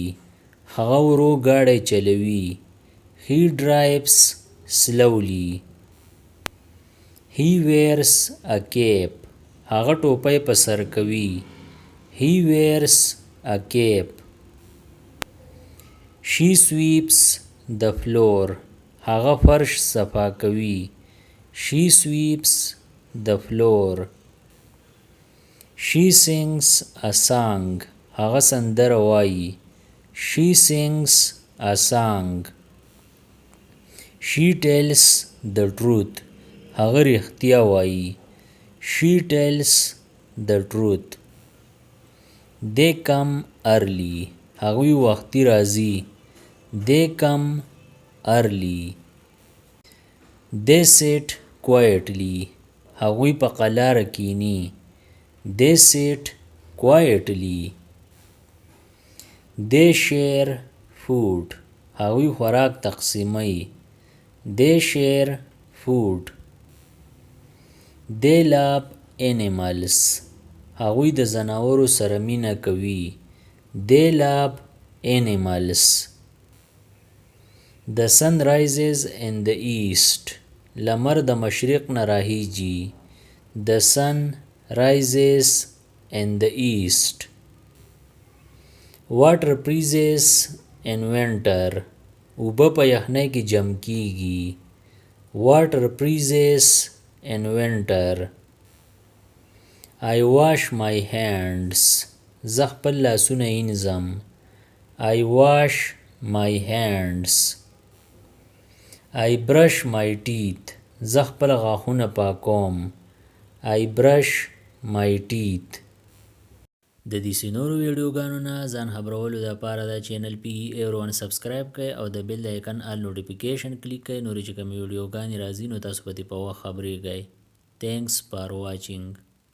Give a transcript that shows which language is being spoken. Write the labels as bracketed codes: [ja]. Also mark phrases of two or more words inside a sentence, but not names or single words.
[ps] هغه ورو ګاډی چلوي. [en] He drives slowly. He wears a cape. [ps] هغه ټوپۍ په سر کوي. [en] He wears a cape. She sweeps the floor. [ps] هغه فرش صفا کوي. [en] She sweeps the floor. She sings a song. [ps] هغه سندره وایي. [en] She sings a song. She tells the truth. [ps] هغه رښتیا وایي. [en] She tells the truth. They come early. [ps] هغوی وختي راځي. [en] They come early. They sit quietly. [ps] هغوی په قلاره کینی. [en] They sit quietly. They share food. [ps] هغوی خوراک تقسیموي. [en] They share food. They love animals. [ps] هغوی د ځناورو سره مینه کوي. [en] They love animals. The sun rises in the east. [ps] لمر د مشرق نه راهیږي. [en] The sun rises in the east. Water freezes in winter. [ps] اوبه په یخنۍ کې جمع کیږي. [en] Water freezes in winter. I wash my hands. [ps] زه خپل لاسونه وینځم. [en] I wash my hands. I brush my teeth. [ps] زه خپل غاښونه پاکوم. [en] I brush my teeth. [ps] د دې نورو ویډیوګانو نه ځان خبرولو لپاره دا چینل پی ایرون سبسکرایب کړئ او د [en] bell icon all notification [ps] کلیک کړئ، نورې چې کومې ویډیوګانې راځي نو تاسو به دې په وخت خبریږئ. [en] Thanks for watching.